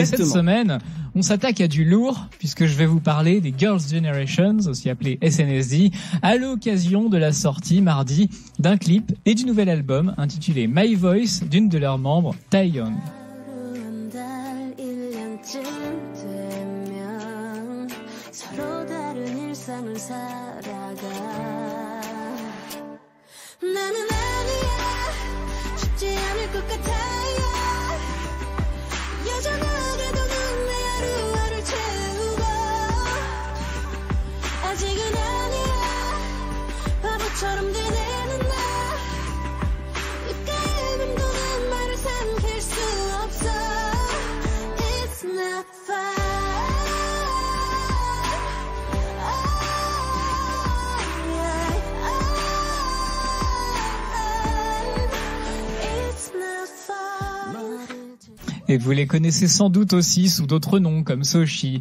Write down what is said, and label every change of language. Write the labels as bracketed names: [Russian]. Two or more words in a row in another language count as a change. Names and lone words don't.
[French] Et cette semaine, on s'attaque à du lourd, puisque je vais vous parler des Girls' Generations, aussi appelés SNSD, à l'occasion de la sortie mardi d'un clip et du nouvel album intitulé My Voice d'une de leurs membres, Taeyeon. [Korean] 세상을 살아가 나는 아니야 쉽지 않을 것 같아요 여전하게도 넌 내 하루하루를 채우고 아직은 아니야 바보처럼 되뇌는 나 입가에 맴도는 말을 삼킬 수 없어 [English] It's not fun [French] Et vous les connaissez sans doute aussi sous d'autres noms comme Soshi.